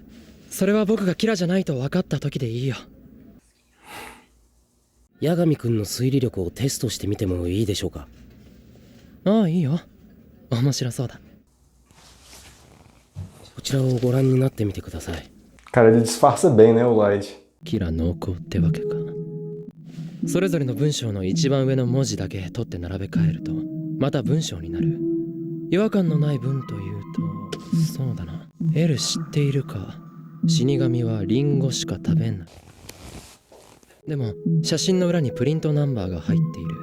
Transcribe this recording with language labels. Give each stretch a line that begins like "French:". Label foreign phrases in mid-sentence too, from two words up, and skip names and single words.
Japanese: それは僕がキラじゃないと分かった時でいいよ。八神君の推理力をテストしてみてもいいでしょうか。ああいいよ、面白そうだ。こちらをご覧になってみてください。
Portuguese: Cara, ele disfarça bem, né, o Light.
Japanese: キラ濃厚ってわけか。それぞれの文章の一番上の文字だけ取って並べ替えるとまた文章になる。違和感のない文というとそうだな。 L 知っているか。死神はリンゴしか食べない。でも写真の裏にプリントナンバーが入っている。